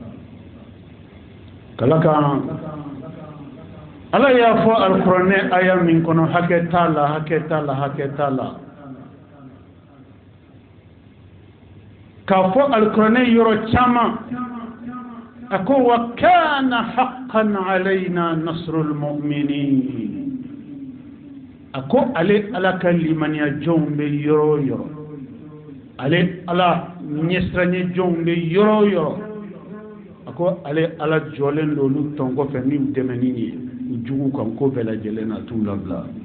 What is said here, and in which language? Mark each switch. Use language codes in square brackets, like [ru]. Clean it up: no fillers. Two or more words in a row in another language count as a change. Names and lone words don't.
[bm] kala kan ala y'a fɔ alikuranɛ aya min kɔnɔ hakɛ t'a la k'a fɔ alikuranɛ yɔrɔ caman a ko [ar] وكان حقا علينا نصر المؤمنين [bm] a ko ale ala ka limaniya jɔnw bɛ yɔrɔ o yɔrɔ ale ala ɲɛsiranya jɔnw bɛ yɔrɔ o yɔrɔ a ko ale ala jɔlen don olu tɔn kɔfɛ ni dɛmɛni ye u jugu kan ko bɛɛ lajɛlen na t'u labila